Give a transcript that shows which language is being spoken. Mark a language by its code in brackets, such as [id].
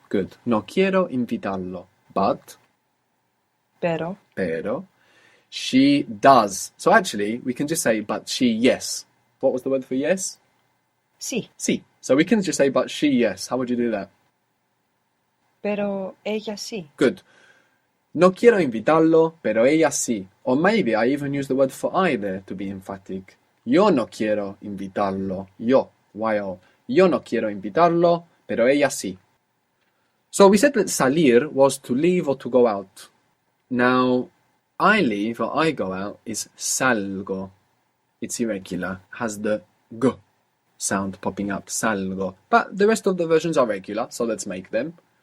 [en] Good. [es] No quiero invitarlo. [en] But, [es] Pero [en] she does. So actually, we can just say, but she, yes. What was the word for yes? [es] sí. Sí. [en] So we can just say, but she, yes. How would you do that? [es] Pero ella sí. [en] Good. [es] No quiero invitarlo, pero ella sí. [en] Or maybe I even use the word for I there to be emphatic. [es] Yo no quiero invitarlo. Yo. Y-O. Yo no quiero invitarlo, pero ella sí. [en] So we said that salir was to leave or to go out. Now, I leave or I go out is salgo. It's irregular. Has the g. sound popping up, salgo. But the rest of the versions are regular, so let's make them.